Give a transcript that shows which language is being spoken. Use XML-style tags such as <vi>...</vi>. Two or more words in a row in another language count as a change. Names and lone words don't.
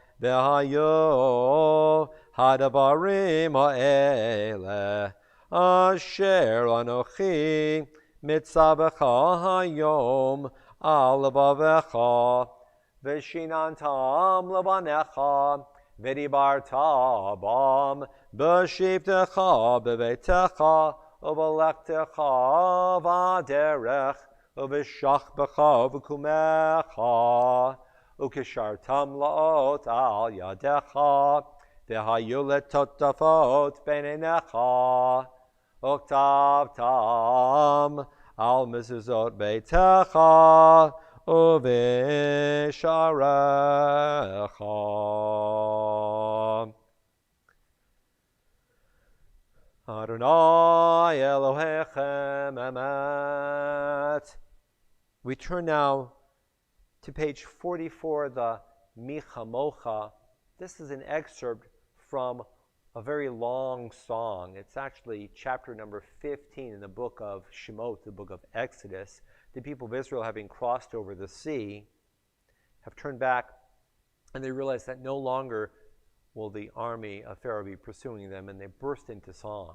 <he>והיו הדברים האלה אשר אנכי מצוך היום על לבבך ושננתם לבניך ודברת בם בשבתך בביתך ובלכתך בדרך ובשכבך ובקומך וקשרתם לאות על ידך והיו לטטפת בין עיניך וכתבתם על מזזות ביתך ובשעריך. אדני אלהיכם אמת.</he> <en>We turn now to page 44, the Michamocha. This is an excerpt from a very long song. It's actually chapter number 15 in the book of Shemot, the book of Exodus. The people of Israel, having crossed over the sea, have turned back, and they realize that no longer will the army of Pharaoh be pursuing them, and they burst into song.</en>